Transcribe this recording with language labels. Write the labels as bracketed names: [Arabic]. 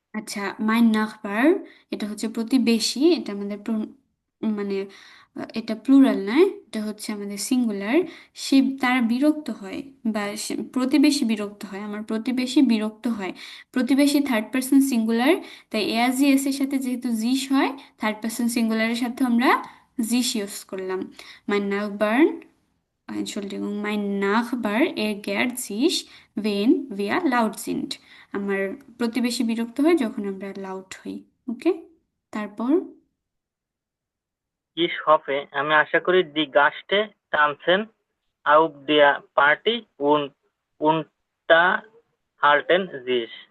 [Bangla] আচ্ছা, [German] মাইন নাখবার, [Bangla] এটা হচ্ছে প্রতিবেশী, এটা আমাদের মানে এটা প্লুরাল নয়, এটা হচ্ছে আমাদের সিঙ্গুলার, সে তারা বিরক্ত হয় বা প্রতিবেশী বিরক্ত হয়, আমার প্রতিবেশী বিরক্ত হয়। প্রতিবেশী থার্ড পার্সন সিঙ্গুলার, তাই এআরজি এস এর সাথে যেহেতু জিস হয়, থার্ড পার্সন সিঙ্গুলারের সাথে আমরা জিস ইউজ করলাম। [German] মাই নাখবার্ন, Entschuldigung, mein Nachbar ärgert sich, wenn wir laut sind. [Bangla] আমার প্রতিবেশী বিরক্ত হয় যখন আমরা লাউড হই। ওকে, তারপর [German] Ich hoffe, [Bangla] আমি আশা করি [German] die Gäste tanzen auf der Party und unterhalten sich।